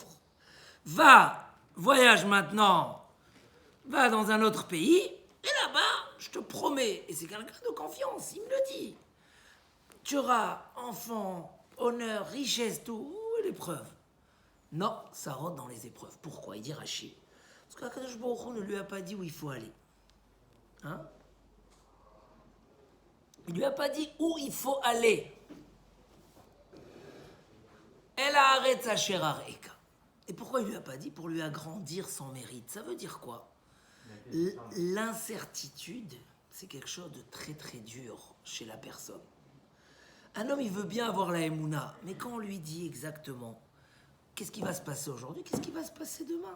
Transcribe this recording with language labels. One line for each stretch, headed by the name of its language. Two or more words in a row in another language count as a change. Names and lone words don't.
French: Va, voyage maintenant, va dans un autre pays, et là-bas, je te promets, et c'est quelqu'un de confiance, il me le dit, tu auras enfant, honneur, richesse, tout, où est l'épreuve? Non, ça rentre dans les épreuves. Pourquoi? Il dit Rashi. Parce qu'
Hebrew: הקדוש ברוך הוא
French: ne lui a pas dit où il faut aller. Hein? Il lui a pas dit où il faut aller.
Hebrew: אל הארץ אשר אראך.
French: Et pourquoi il lui a pas dit? Pour lui agrandir son mérite. Ça veut dire quoi? L'incertitude, c'est quelque chose de très très dur chez la personne. Un homme, il veut bien avoir la Emouna, mais quand on lui dit exactement qu'est-ce qui va se passer aujourd'hui, qu'est-ce qui va se passer demain?